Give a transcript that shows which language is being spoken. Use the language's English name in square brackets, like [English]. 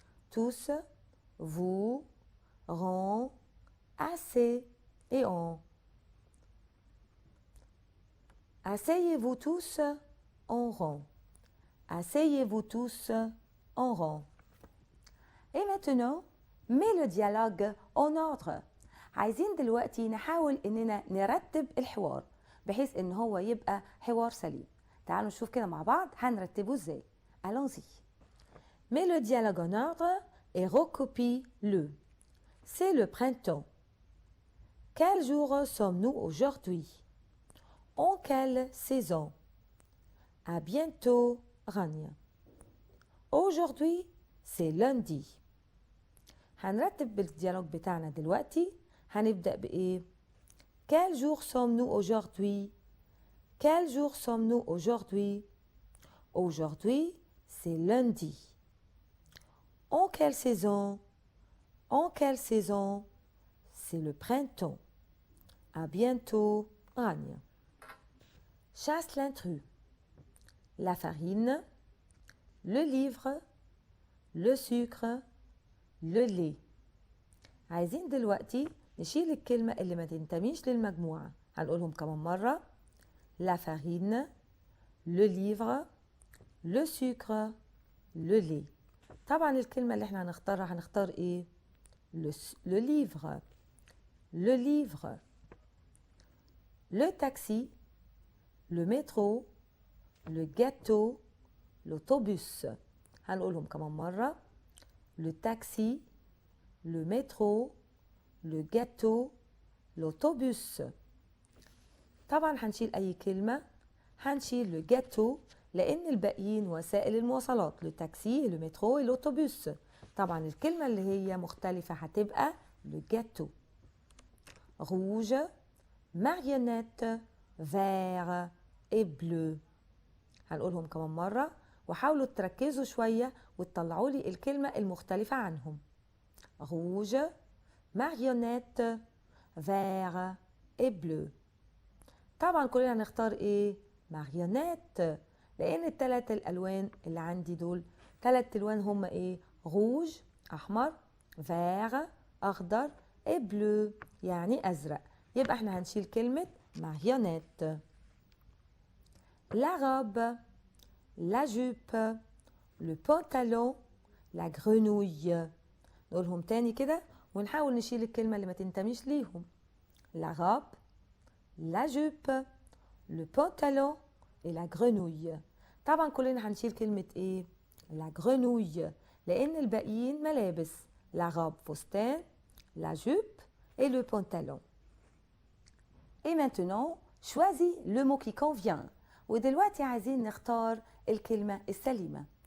[French] Tous, vous, rond, assez et on. Asseyez-vous tous en rond. Asseyez-vous tous en rond. Et maintenant, mets le dialogue en ordre. [Arabic] عايزين دلوقتي نحاول اننا نرتب الحوار بحيث ان هو يبقى حوار سليم. تعالوا نشوف كده مع بعض هنرتبه ازاي. [French] Allons-y. Mets le dialogue en ordre et recopie-le. C'est le printemps. Quel jour sommes-nous aujourd'hui? En quelle saison? À bientôt, Rania. Aujourd'hui, c'est lundi. [Arabic] هنرتب بالديالوج بتاعنا دلوقتي. هنبدأ بإيه؟ [French] Quel jour sommes-nous aujourd'hui? Quel jour sommes-nous aujourd'hui? Aujourd'hui, c'est lundi. En quelle saison? En quelle saison? C'est le printemps. À bientôt, Rania. Chasse l'intrus. La farine, le livre, le sucre, le lait. [Arabic] عايزين دلوقتي نشيل الكلمة اللي ما تنتميش للمجموعة. هنقولهم كمان مرة. [French] La farine, le livre, le sucre, le lait. [Arabic] طبعا الكلمة اللي احنا هنختارها هنختار ايه؟ [French] le livre, le livre, le taxi, le métro, le gâteau, l'autobus. [Arabic] هنقولهم كمان مرة. [French] le taxi, le métro, le gâteau, l'autobus. [Arabic] طبعا هنشيل أي كلمة. هنشيل [French] le gâteau [Arabic] لأن الباقيين وسائل المواصلات. [French] le taxi, le métro et l'autobus. [Arabic] طبعا الكلمة اللي هي مختلفة هتبقى [French] le gâteau. rouge, marionnette, vert et bleu. [Arabic] هنقولهم كمان مرة وحاولوا تركزوا شوية وتطلعوا لي الكلمة المختلفة عنهم. [French] rouge, marionnette, vert et bleu. [Arabic] طبعا كلنا هنختار ايه؟ marionnette لان الثلاث الالوان اللي عندي دول 3 الوان هم ايه؟ rouge احمر، vert أخضر [French] et bleu [Arabic] يعني أزرق. يبقى احنا هنشيل كلمة marionnette. [French] La robe, la jupe, le pantalon, la grenouille. [Arabic] نقولهم تاني كده ونحاول نشيل الكلمة اللي ما تنتميش ليهم. [French] La robe, la jupe, le pantalon et la grenouille. [Arabic] طبعا كلنا هنشيل كلمة ايه؟ [French] la grenouille [Arabic] لأن الباقيين ملابس. [French] La robe فستان, la jupe et le pantalon. Et maintenant, choisis le mot qui convient. [Arabic] ودلوقتي عايزين نختار الكلمة السليمة.